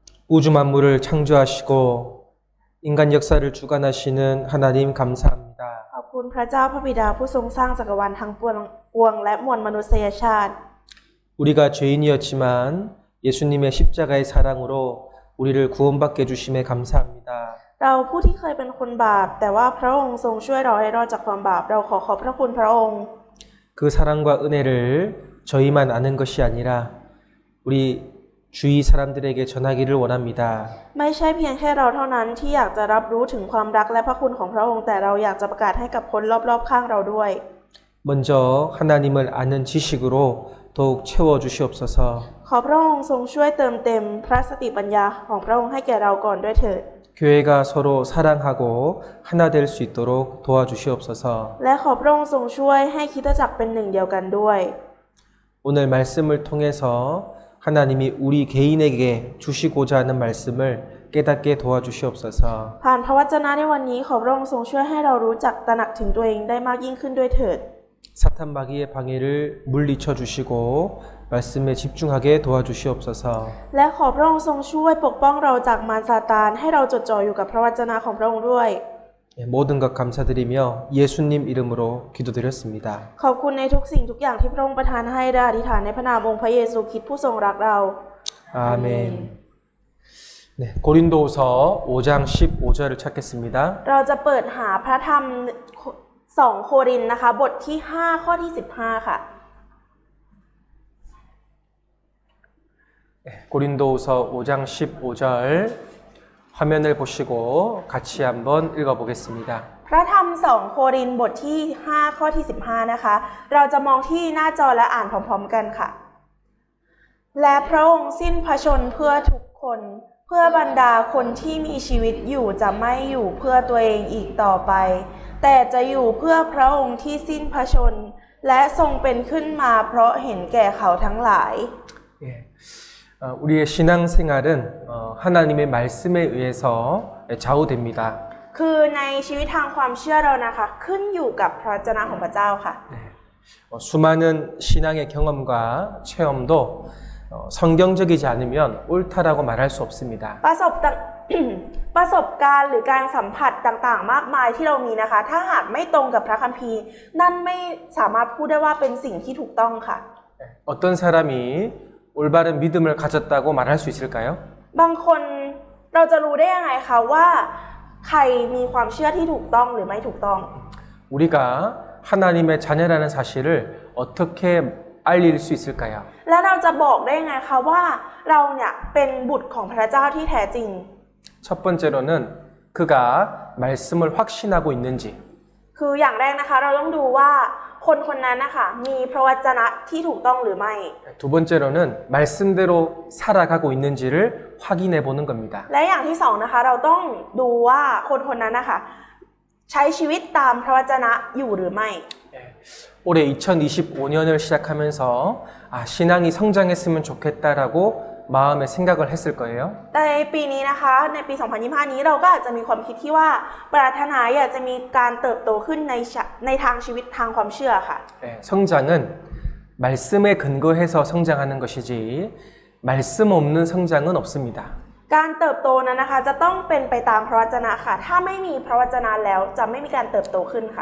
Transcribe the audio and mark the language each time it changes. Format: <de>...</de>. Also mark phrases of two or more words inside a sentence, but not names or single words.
<ko>우주 만물을 창조하시고 인간 역사를 주관하시는 하나님 감사합니다.</ko> <th>ขอบคุณพระเจ้าพระบิดาผู้ทรงสร้างจักรวาลทั้งปวงและมวลมนุษยชาติ</th> <ko>우리가 죄인이었지만 예수님의 십자가의 사랑으로 우리를 구원받게 해주심에 감사합니다.</ko> <th>เราผู้ที่เคยเป็นคนบาปแต่ว่าพระองค์ทรงช่วยเราให้รอดจากความบาปเราขอบพระคุณพระองค์</th> <ko>그 사랑과 은혜를 저희만 아는 것이 아니라 우리 주위 사람들에게 전하기를 원합니다.</ko> <th>ไม่ใช่เพียงแค่เราเท่านั้นที่อยากจะรับรู้ถึงความรักและพระคุณของพระองค์แต่เราอยากจะประกาศให้กับคนรอบๆข้างเราด้วย</th> <ko>먼저 하나님을 아는 지식으로 더욱 채워주시옵소서.</ko> <th>ขอพระองค์ทรงช่วยเติมเต็มพระสติปัญญาของพระองค์ให้แก่เราก่อนด้วยเถิด</th> <ko>교회가 서로 사랑하고 하나 될 수 있도록 도와주시옵소서.</ko> <th>และขอพระองค์ทรงช่วยให้คริสตจักรเป็นหนึ่งเดียวกันด้วย</th> <ko>오늘 말씀을 통해서 하나님이 우리 개인에게 주시고자 하는 말씀을 깨닫게 도와주시옵소서.</ko> <th>ผ่านพระวจนะในวันนี้ขอพระองค์ทรงช่วยให้เรารู้จักตระหนักถึงตัวเองได้มากยิ่งขึ้นด้วยเถิด</th> <ko>사탄 마귀의 방해를 물리쳐 주시고 말씀에 집중하게 도와주시옵소서.</ko> <th>และขอพระองค์ทรงช่วยปกป้องเราจากมารซาตานให้เราจดจ่ออยู่กับพระวจนะของพระองค์ด้วย</th> <ko>모든 것 감사드리며 예수님 이름으로 기도드렸습니다.</ko> <th>ขอบคุณในทุกสิ่งทุกอย่างที่พระองค์ประทานให้และอธิษฐานในพระนามองค์พระเยซูคริสต์ผู้ทรงรักเรา</th> <ko>아멘. 네, 고린도후서 5장 15절을 찾겠습니다.</ko> <th>เราจะเปิดหาพระธรรม2 โครินธ์นะคะบทที่5ข้อที่15ค่ะ</th> <ko>네, 고린도후서 5장 15절 화면을 보시고 같이 한번 읽어보겠습니다.</ko> <th>พระธรรม2 โครินธ์บทที่5ข้อที่15นะคะเราจะมองที่หน้าจอและอ่านพร้อมๆกันค่ะ และพระองค์สิ้นพระชนม์เพื่อทุกคนเพื่อบรรดาคนที่มีชีวิตอยู่จะไม่อยู่เพื่อตัวเองอีกต่อไปแต่จะอยู่เพื่อพระองค์ที่สิ้นพระชนม์และทรงเป็นขึ้นมาเพราะเห็นแก่เขาทั้งหลาย</th> <ko>예, 우리의 신앙생활은 하나님의 말씀에 의해서 좌우됩니다.</ko> <th>คือในชีวิตทางความเชื่อเรานะคะขึ้นอยู่กับพระวจนะของพระเจ้าค่ะ</th> <ko>네, 수많은 신앙의 경험과 체험도 성경적이지 않으면 옳다라고 말할 수 없습니다.</ko> <th>ประสบการณ์หรือการสัมผัสต่างๆมากมายที่เรามีนะคะถ้าหากไม่ตรงกับพระคัมภีร์นั่นไม่สามารถพูดได้ว่าเป็นสิ่งที่ถูกต้องค่ะ</th> <ko>어떤 사람이 올바른 믿음을 가졌다고 말할 수 있을까요?</ko> <th>บางคนเราจะรู้ได้ยังไงคะว่าใครมีความเชื่อที่ถูกต้องหรือไม่ถูกต้อง</th> <ko>우리가 하나님의 자녀라는 사실을 어떻게 알릴 수 있을까요?</ko> <th>และเราจะบอกได้ยังไงคะว่าเราเนี่ยเป็นบุตรของพระเจ้าที่แท้จริง</th> <ko>첫 번째로는 그가 말씀을 확신하고 있는지</ko> <th>คืออย่างแรกนะคะเราต้องดูว่าคนคนนั้นนะคะมีพระวจนะที่ถูกต้องหรือไม่</th> <ko>두 번째로는 말씀대로 살아가고 있는지를 확인해 보는 겁니다.</ko> <th>และอย่างที่สองนะคะเราต้องดูว่าคนคนนั้นนะคะใช้ชีวิตตามพระวจนะอยู่หรือไม่</th> <ko>올해 2025년을 시작하면서 신앙이 성장했으면 좋겠다라고 마음에 생각을 했을 거예요.</ko> <th>ในปีนี้นะคะในปี 2025 นี้เราก็อาจจะมีความคิดที่ว่าปรารถนาอยากจะมีการเติบโตขึ้นในทางชีวิตทางความเชื่อค่ะ</th> <ko>성장은 말씀에 근거해서 성장하는 것이지 말씀 없는 성장은 없습니다.</ko> <th>การเติบโตนั้นนะคะจะต้องเป็นไปตามพระวจนะค่ะถ้าไม่มีพระวจนะแล้วจะไม่มีการเติบโตขึ้นค่ะ</th>